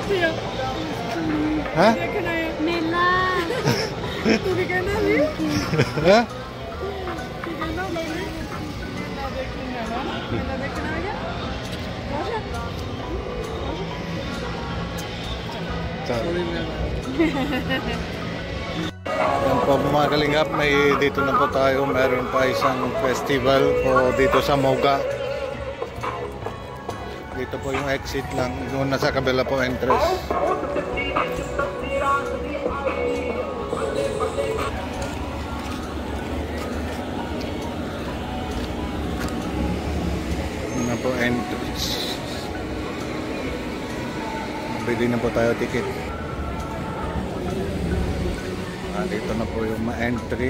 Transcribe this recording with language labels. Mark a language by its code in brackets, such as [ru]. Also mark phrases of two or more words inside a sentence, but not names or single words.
[hi] Hah? देखना है मेला तू भी कहना भी Hah? तू कहना मेला देखना है ना मेला देखना है क्या [en] Sorry. [tl] Yan po mga kalingap, dito na po tayo. Meron pa isang festival po dito sa Moga. Dito po yung exit lang. Doon na sa kabila po entrance. Doon na po entrance. Bili na po tayo ticket. Dito na po yung ma-entry.